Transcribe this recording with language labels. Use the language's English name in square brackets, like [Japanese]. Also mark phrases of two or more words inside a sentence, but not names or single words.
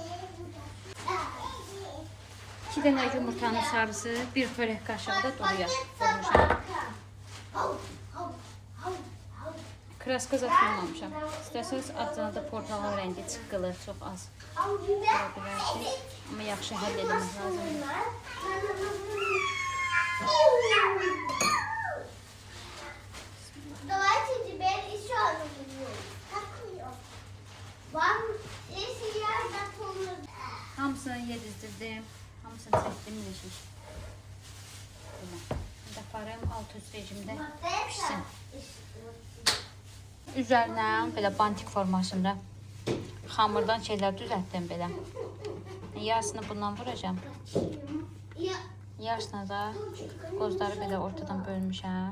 [Azerbaijani] 2 dənə yumurtanın sarısı, bir xörək qaşığı da duruya vurmuşam. Kraska zat vurmamışam. İstəsəniz adına da portakal rəngi çıqqılı, çox az. Görə bilərsiniz. Amma yaxşı həll eləmək lazımdır. [Russian] Давайте теперь еще одну видео. Вам, если я готова... [Azerbaijani] Hamısını yedizdirdim. Hamısını çəkdim, yeşik. Şimdi aparım alt üst rejimdə pişsin. Üzərinə belə bantik formasında xamırdan şeylər düzəltdim belə. Yarısını bundan vuracağım. Yarısına da qozları belə ortadan bölmüşəm.